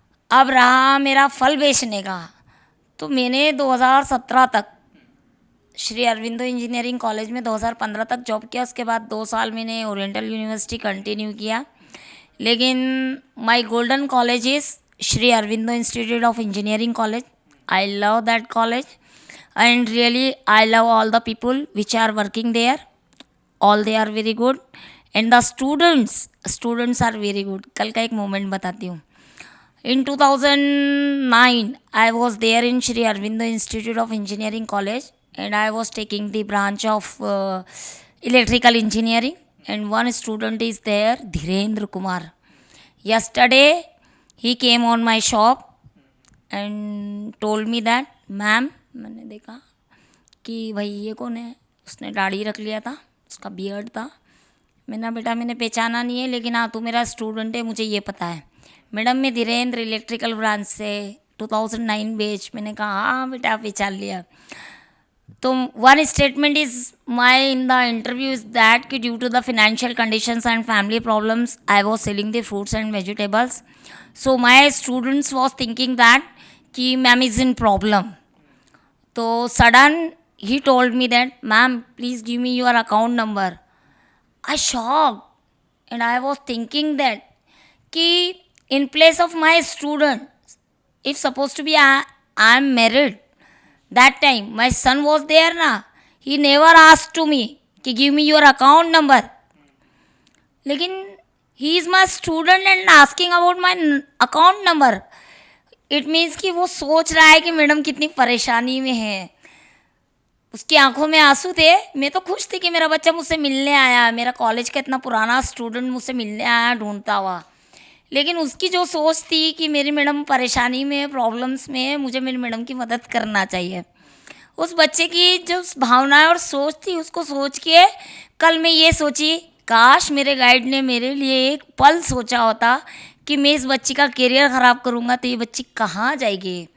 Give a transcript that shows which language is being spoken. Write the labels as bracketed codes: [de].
[hi] अब रहा मेरा फल बेचने का, तो मैंने 2017 तक श्री अरविंदो इंजीनियरिंग कॉलेज में 2015 तक जॉब किया. उसके बाद 2 साल मैंने ओरिएंटल यूनिवर्सिटी कंटिन्यू किया, लेकिन [en] My golden college is Shri Aurobindo institute of engineering college. I love that college and really I love all the people which are working there. All they are very good, and the students are very good. [hi] कल का एक moment बताती हूँ. [en] In 2009 I was there in Shri Aurobindo Institute of Engineering College, and I was taking the branch of electrical engineering, and one student is there, Dhirendra Kumar. Yesterday he came on my shop and told me that, ma'am, [hi] मैंने देखा कि भाई ये कौन है. उसने दाढ़ी रख लिया था, उसका बियर्ड था. मैंने, बेटा मैंने पहचाना नहीं है, लेकिन हाँ तू मेरा स्टूडेंट है, मुझे ये पता है. मैडम मैं धीरेन्द्र इलेक्ट्रिकल ब्रांच से 2009 बैच. मैंने कहा हाँ बेटा पहचान लिया. तो [en] One statement is my in the interview is that कि due to the financial conditions and family problems I was selling the fruits and vegetables. So my students was thinking that कि ma'am is in problem. तो sudden he told me that, ma'am please give me your account number. I shocked and I was thinking that कि in place of my student, if supposed to be I am married, that time my son was there na, he never asked to me कि give me your account number. लेकिन he is my student and asking about my account number. It means [hi] कि वो सोच रहा है कि madam कितनी परेशानी में है. उसकी आंखों में आंसू थे। मैं तो खुश थी कि मेरा बच्चा मुझसे मिलने आया, मेरा कॉलेज का इतना पुराना स्टूडेंट मुझसे मिलने आया ढूंढता हुआ। लेकिन उसकी जो सोच थी कि मेरी मैडम परेशानी में, प्रॉब्लम्स में है, मुझे मेरी मैडम की मदद करना चाहिए, उस बच्चे की जो भावना और सोच थी, उसको सोच के कल मैं ये सोची, काश मेरे गाइड ने मेरे लिए एक पल सोचा होता कि मैं इस बच्ची का करियर ख़राब करूँगा तो ये बच्ची कहाँ जाएगी।